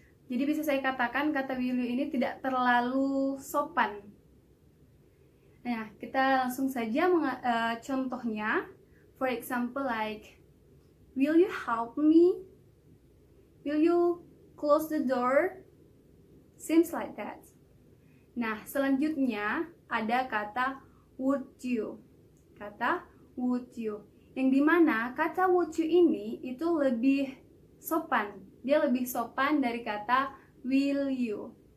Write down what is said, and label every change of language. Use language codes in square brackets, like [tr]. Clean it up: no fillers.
[id] Jadi bisa saya katakan kata will you ini tidak terlalu sopan. Nah, kita langsung saja contohnya. [en] For example, like, will you help me? Will you close the door? Seems like that. [id] Nah, selanjutnya ada kata would you. Kata would you, yang dimana kata would you ini itu lebih sopan. Dia lebih sopan dari kata will you.